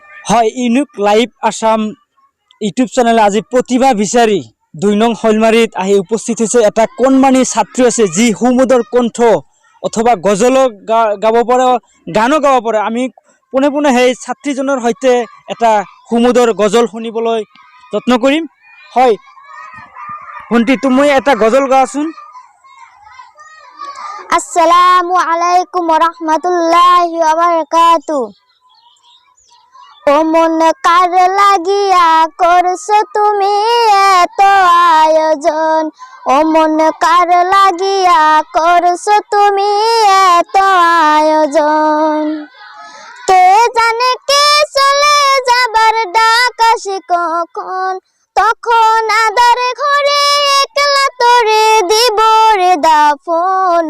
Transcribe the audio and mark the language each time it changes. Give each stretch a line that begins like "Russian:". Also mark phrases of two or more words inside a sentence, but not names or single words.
Assamese: হয় ইউনিক লাইভ আসাম ইউটিউব চেনেলে আজি প্ৰতিভা বিচাৰি ২ নং শৈলমাৰীত আহি উপস্থিত হৈছে এটা কণমানি ছাত্ৰী আছে যি সুমধুৰ কণ্ঠ অথবা গজলো গাব পাৰে গানো গাব পাৰে। আমি পোনে পোনে সেই ছাত্ৰীজনৰ সৈতে এটা সুমধুৰ গজল শুনিবলৈ যত্ন কৰিম। হয় ভণ্টি, তুমি এটা গজল গাচোন।
Arabic: السلام عليكم ورحمة الله وبركاته.
Bangla: ও মন কার লাগিয়া করছো তুমি এত আয়োজন, ও মন কার লাগিয়া করছো তুমি এত আয়োজন। কে জানে কে চলে যাবার ডাক আসে কখন, তখন আদার ঘরে একলা তোরে দিব রে দাফন।